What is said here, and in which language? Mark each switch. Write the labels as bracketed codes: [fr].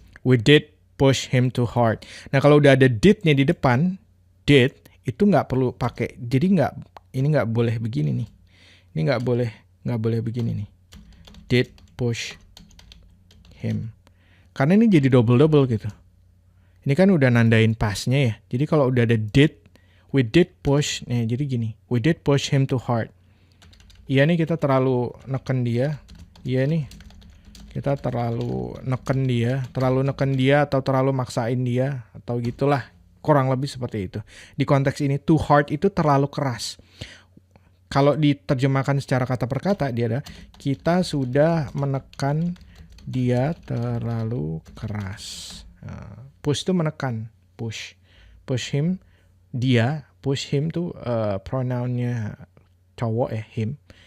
[en] We did push him too hard. [id] Nah kalau udah ada did-nya di depan, did itu nggak perlu pakai. Jadi ini nggak boleh begini nih. Ini nggak boleh begini nih. [en] Did push him. [id] Karena ini jadi double gitu. Ini kan udah nandain pastnya ya. Jadi kalau udah ada did, [en] we did push. [id] Nih jadi gini. [en] We did push him too hard. [id] Iya nih kita terlalu neken dia. Iya nih. Kita terlalu neken dia atau terlalu maksain dia atau gitulah, kurang lebih seperti itu. Di konteks ini [en] too hard [id] itu terlalu keras. Kalau diterjemahkan secara kata per kata dia ada kita sudah menekan dia terlalu keras. Push itu menekan, [en] push him [id] dia, push him tuh pronounnya cowok ya, him.